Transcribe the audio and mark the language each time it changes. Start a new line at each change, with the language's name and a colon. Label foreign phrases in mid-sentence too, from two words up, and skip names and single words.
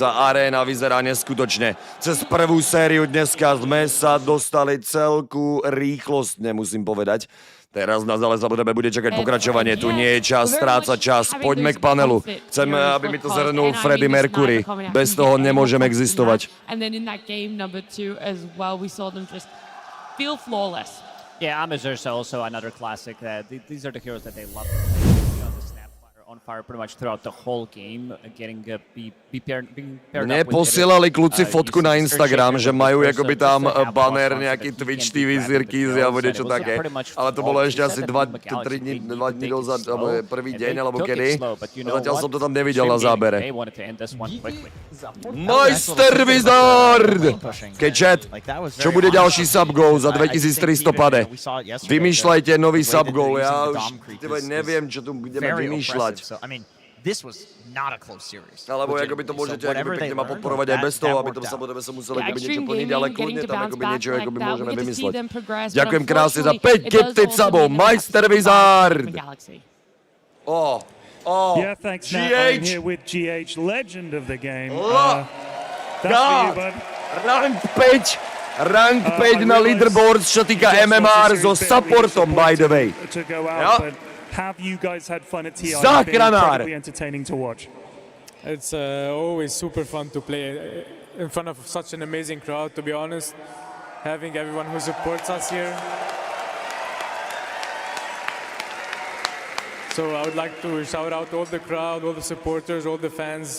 Slovak: A aréna vyzerá neskutočne. Cez prvú sériu dneska sme sa dostali celku rýchlostne, musím povedať. Teraz nás ale samozrejme bude čakať pokračovanie. Tu nie je čas strácať čas. Poďme k panelu. Chcem, aby mi to zhrnul Freddie Mercury. Bez toho nemôžem existovať.
English: And then in that game number 2 as well, we saw them just feel flawless. Yeah, zrzka also another classic. These are the heroes that they love to play. On the Snapfire, on fire pretty much throughout the whole game, being paired
Slovak: Mne
English: up with
Slovak: posílali kluci fotku na Instagram, že majú akoby tam banner, nejaký Twitch TV zirkýzy alebo niečo také. Ale to bolo ešte asi 2 dní dozadu, alebo prvý deň, alebo kedy. Zatiaľ som to tam nevidel na zábere. Majster Wizard! Keď chat, čo bude ďalší subgoal za 2300 pade? Vymýšľajte nový subgoal, ja už neviem, čo tu budeme vymýšľať.
English: This was not a close series.
Slovak: Alebo akoby to môžete pekne ma podporovať aj bez toho, aby to samozrejme sa muselo akoby niečo plniť, ale kľudne tam akoby niečo akoby môžeme vymysleť. Ďakujem krásne za 5 gifted subov, Majster Wizard!
English: Yeah, thanks, Matt. I'm here with GH, legend of the game. That's for you, bud.
Slovak: Rank 5 na leaderboards, čo týka MMR so supportom,
English: by the way. To go out, but have you guys had fun at TI? It's been incredibly entertaining to watch. It's always super fun to play in front of such an amazing crowd, to be honest. Having everyone who supports us here. So I would like to shout out all the crowd, all the supporters, all the fans.